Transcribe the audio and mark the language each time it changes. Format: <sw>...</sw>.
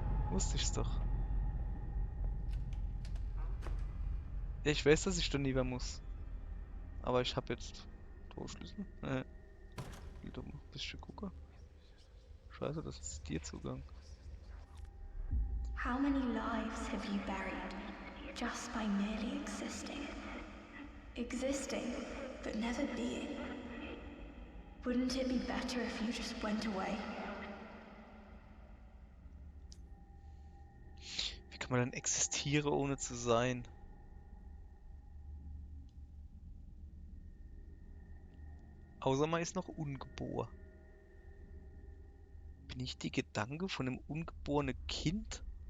<de>Wusste ich's doch. Ja, ich weiß, dass ich da lieber muss. Aber ich habe jetzt Torschlüssel. Will doch mal ein bisschen gucken. Scheiße, das ist dir Zugang.</de> <en>How many lives have you buried just by merely existing? Existing, but never being. Wouldn't it be better if you just went away?</en> <de>Wie kann man denn existieren, ohne zu sein? Außer man ist noch ungeboren. Bin ich die Gedanke von einem ungeborenen Kind?</de>